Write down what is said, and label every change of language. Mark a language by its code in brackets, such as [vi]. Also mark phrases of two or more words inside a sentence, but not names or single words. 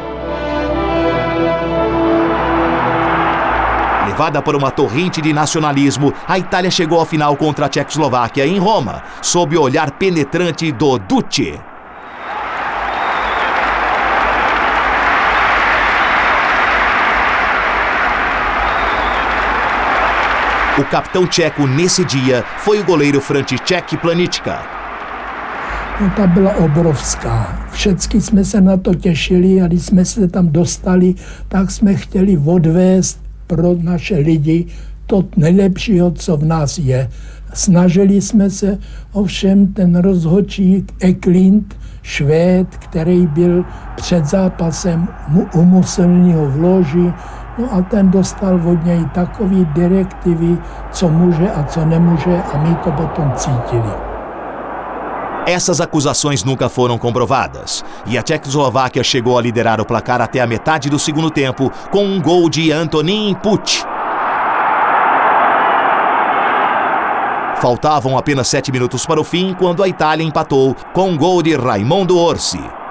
[pt] Levada por uma torrente de nacionalismo, a Itália chegou à final contra a Tchecoslováquia em Roma, sob o olhar penetrante do Duce. O capitão tcheco nesse dia foi o goleiro František Planička. [cs] No, ta byla obrovská. Všichni jsme se na to těšili a když jsme se tam dostali, tak jsme chtěli odvést pro naše lidi to nejlepšího, co v nás je. Snažili jsme se, ovšem ten rozhodčí Eklund, Švéd, který byl před zápasem u Mussoliniho v loži, no a ten dostal od něj takový direktivy, co může a co nemůže, a my to potom cítili. [pt] Essas acusações nunca foram comprovadas, e a Tchecoslováquia chegou a liderar o placar até a metade do segundo tempo com um gol de Antonín Puč. Faltavam apenas 7 minutos para o fim quando a Itália empatou com um gol de Raimondo Orsi.